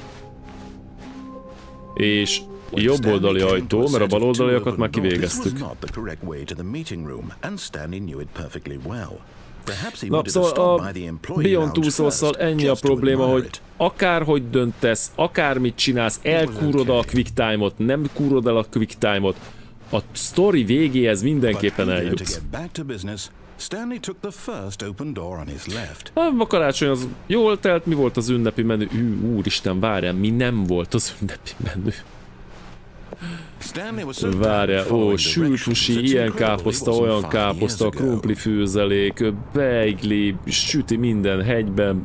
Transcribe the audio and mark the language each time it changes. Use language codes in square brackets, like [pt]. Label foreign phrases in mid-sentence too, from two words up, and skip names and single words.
[hu] És jobb oldali ajtó, mert a bal oldaliakat már kivégeztük. Na, szóval a Beyond Two Souls-szal ennyi a probléma, hogy akárhogy döntesz, akármit csinálsz, elkúrod a [en] quick time- [hu] ot, nem kúrod el a [en] quick time- [hu] ot, a sztori végéhez mindenképpen eljutsz. A karácsony az jól telt, mi volt az ünnepi menü? Úristen, várjál, mi nem volt az ünnepi menü? Várjál, sült sushi, ilyen káposzta, olyan káposzta, krumplifőzelék, beigli, süti minden hegyben.